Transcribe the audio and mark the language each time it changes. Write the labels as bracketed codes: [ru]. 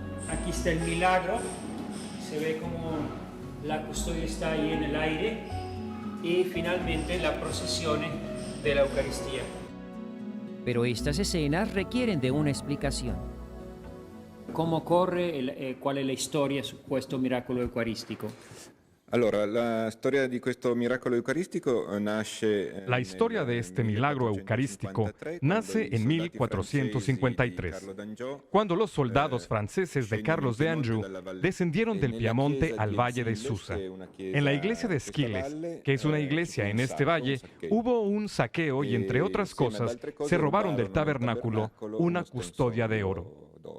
[es] Aquí está el milagro. Se ve como la custodia está ahí en el aire. Y finalmente la procesión de la Eucaristía. Pero estas escenas requieren de una explicación. ¿Cómo corre, cuál es la historia [it] su questo miracolo eucaristico? Allora, la historia di questo miracolo eucaristico nasce. [es] La historia de este milagro eucarístico nace en 1453, cuando los soldados franceses de Carlos de Anjou descendieron del Piamonte al valle de Susa. En la iglesia de Esquiles, que es una iglesia en este valle, hubo un saqueo y, entre otras cosas, se robaron del tabernáculo una custodia de oro.